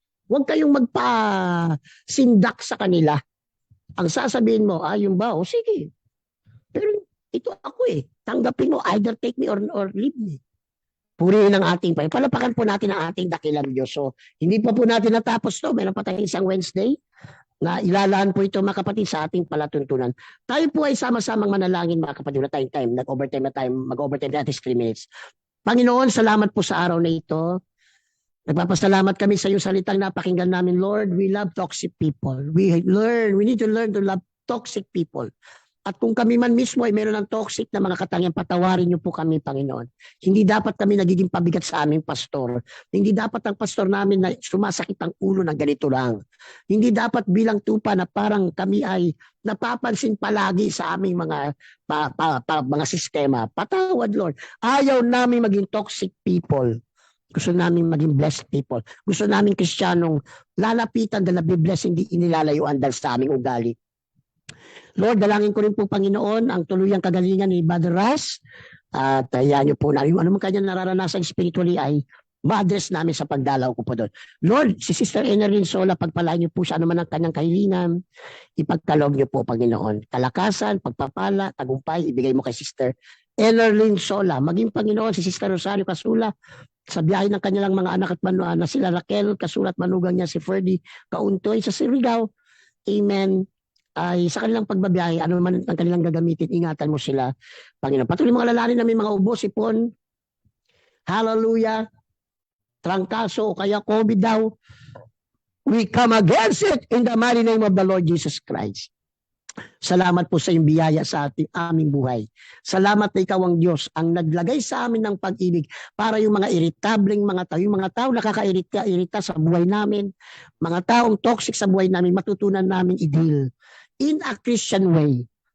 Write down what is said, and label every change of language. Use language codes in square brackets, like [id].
[tl] Huwag kayong magpa-sindak sa kanila. Ang sasabihin mo, yung ba? O sige. Pero ito ako eh. Tanggapin mo, [en] either take me or leave me. [tl] Purihin ang ating Panginoon. Palapakan po natin ang ating dakilang Diyos. So, hindi pa po natin natapos to. Meron pa tayong isang Wednesday na ilalaan po ito mga kapatid sa ating palatuntunan. Tayo po ay sama-samang manalangin mga kapatid. Wala tayong time. Nag-overtime na tayo. Mag-overtime natin 3 minutes. Panginoon, salamat po sa araw na ito. Nagpapasalamat kami sa iyong salitang napakinggan namin, Lord. [en] We love toxic people. We need to learn to love toxic people. [tl] At kung kami man mismo ay meron ng toxic na mga katangian, patawarin niyo po kami, Panginoon. Hindi dapat kami nagiging pabigat sa aming pastor. Hindi dapat ang pastor namin na sumasakit ang ulo ng ganito lang. Hindi dapat bilang tupa na parang kami ay napapansin palagi sa aming mga sistema. Patawad, Lord. Ayaw namin maging toxic people. Gusto namin maging blessed people. Gusto namin Kristiyanong lalapitan dahil blessed, hindi inilalayuan dahil sa aming ugali. Lord, dalangin ko rin po, Panginoon, ang tuluyang kagalingan ni Brother Ras. At yan niyo po na yung ano man kanya nararanasan spiritually ay ma-address namin sa pagdalaw ko po doon. Lord, si Sister Enerlyn Sola, pagpalain niyo po siya ano man ang kanyang kahilingan. Ipagkaloob niyo po, Panginoon. Kalakasan, pagpapala, tagumpay, ibigay mo kay Sister Enerlyn Sola. Maging Panginoon, si Sister Rosario Casula, sa biyahe ng kanilang mga anak at na sila Raquel Casula at manugang niya si Ferdy Kauntoy sa Surigao. Amen. Ay sa kanilang pagbabiyahe, ano man ang kanilang gagamitin, ingatan mo sila, Panginoon. Patuloy mga lalaki na may mga ubo, sipon, hallelujah, trangkaso o kaya COVID daw. [en] We come against it in the mighty name of the Lord Jesus Christ. [tl] Salamat po sa iyong biyaya sa aming buhay. Salamat na ikaw ang Diyos ang naglagay sa amin ng pag-ibig para yung mga irritableng mga tao, yung mga tao nakakairita sa buhay namin, mga taong toxic sa buhay namin, matutunan namin i-deal [en] in a Christian way.